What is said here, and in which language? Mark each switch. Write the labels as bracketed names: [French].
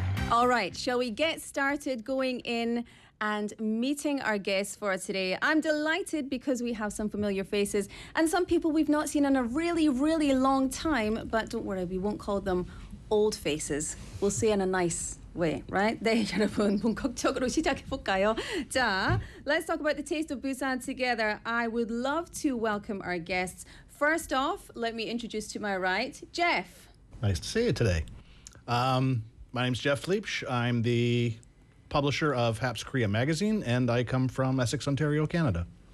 [English] All right, shall we get started going in and meeting our guests for today? I'm delighted because we have some familiar faces and some people we've not seen in a really, really long time. But don't worry, we won't call them old faces. We'll say in a nice way, right? [Korean] 네, 여러분, 본격적으로 시작해볼까요? [English] 자, let's talk about the taste of Busan together. I would love to welcome our guests. First off, let me introduce to my right, Jeff. Nice to see you today. My name's Jeff Leipsch. I'm the publisher of Haps Korea magazine, and I come from Essex, Ontario, Canada.